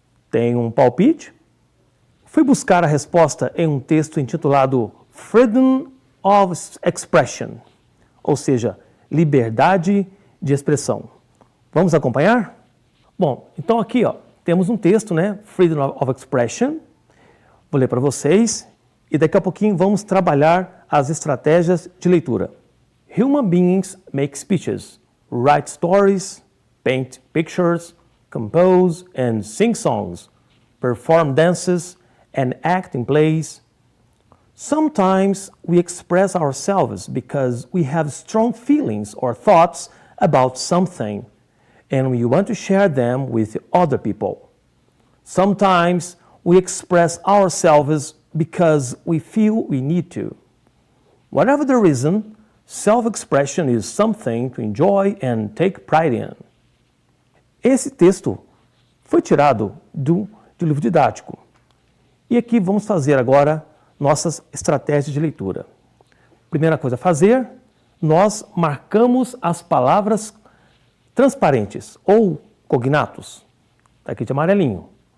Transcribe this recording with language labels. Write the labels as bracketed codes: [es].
[pt] Tem um palpite? Fui buscar a resposta em um texto intitulado Freedom of Expression, ou seja, liberdade de expressão. Vamos acompanhar? Bom, então aqui temos um texto, né? Freedom of Expression. Vou ler para vocês e daqui a pouquinho vamos trabalhar as estratégias de leitura. [en] Human beings make speeches, write stories, paint pictures, compose and sing songs, perform dances and act in plays. Sometimes we express ourselves because we have strong feelings or thoughts about something, and we want to share them with other people. Sometimes we express ourselves because we feel we need to. Whatever the reason, self-expression is something to enjoy and take pride in. [pt] Esse texto foi tirado de livro didático. E aqui vamos fazer agora nossas estratégias de leitura. Primeira coisa a fazer, nós marcamos as palavras transparentes ou cognatos, está aqui de amarelinho.